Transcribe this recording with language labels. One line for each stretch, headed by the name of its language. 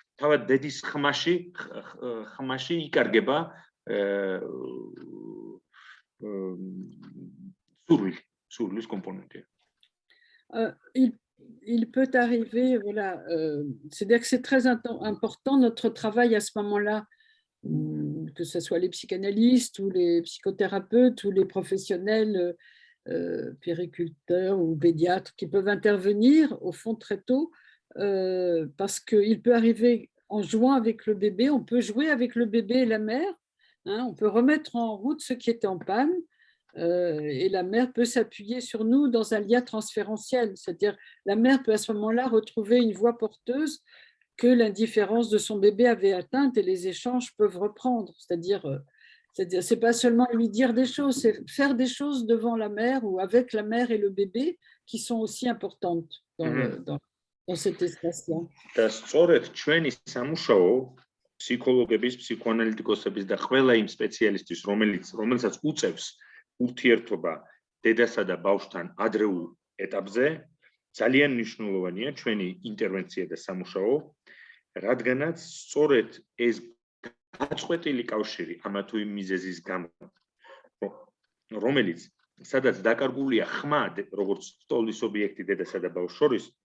Georgian: თავად დედის ხმაში იკარგება სურვილის კომპონენტი.
French: Il peut arriver, voilà, c'est-à-dire que c'est très important notre travail à ce moment-là, que ce soit les psychanalystes ou les psychothérapeutes ou les professionnels périculteurs ou pédiatres qui peuvent intervenir au fond très tôt parce qu'il peut arriver en jouant avec le bébé, on peut jouer avec le bébé et la mère, hein, on peut remettre en route ce qui était en panne et la mère peut s'appuyer sur nous dans un lien transférentiel, c'est-à-dire la mère peut à ce moment-là retrouver une voix porteuse que l'indifférence de son bébé avait atteinte et les échanges peuvent reprendre, c'est-à-dire c'est pas seulement lui dire des choses, c'est faire des choses devant la mère ou avec la mère et le bébé qui sont aussi importantes dans cet espace-là.
Georgian: და სწორედ ჩვენი სამუშაო ფსიქოლოგების, ფსიქოანალიტიკოსების და ყველა იმ სპეციალისტის, რომელსაც უწევს ურთიერთობა დედასა და ბავშვთან ადრეულ ეტაპზე, ძალიან მნიშვნელოვანია ჩვენი ინტერვენცია და სამუშაო, რადგანაც სწორედ ეს გაწყვეტილი კავშირი ამა თუ იმ მიზეზის გამო, რომელიც სადაც დაკარგულია ხმა, როგორც სტოლის ობიექტი დედასა და ბავშვს შორის,